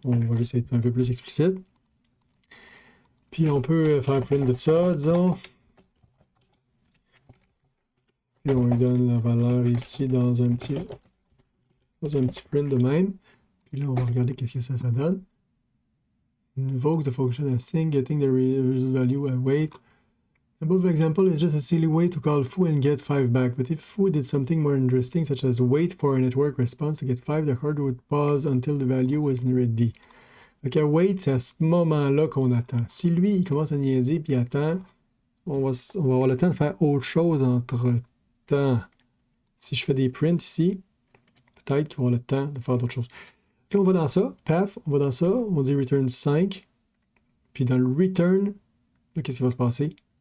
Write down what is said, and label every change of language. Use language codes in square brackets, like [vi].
[fr] On va juste être un peu plus explicite. Puis on peut faire print de ça, disons. Puis on lui donne la valeur ici dans un petit print de même. Puis là, on va regarder qu'est-ce que ça donne. [en] Invoke the function async, getting the result value await. Above example is just a silly way to call foo and get 5 back, but if foo did something more interesting, such as wait for a network response to get 5, the card would pause until the value was ready. [fr] Donc, wait, c'est à ce moment-là qu'on attend. Si lui, il commence à niaiser puis attend, on va avoir le temps de faire autre chose entre-temps. Si je fais des prints ici, peut-être qu'il va avoir le temps de faire d'autres choses. Et on va dans ça, paf, on va dans ça, on dit return 5, puis dans le return, là, qu'est-ce qui va se passer?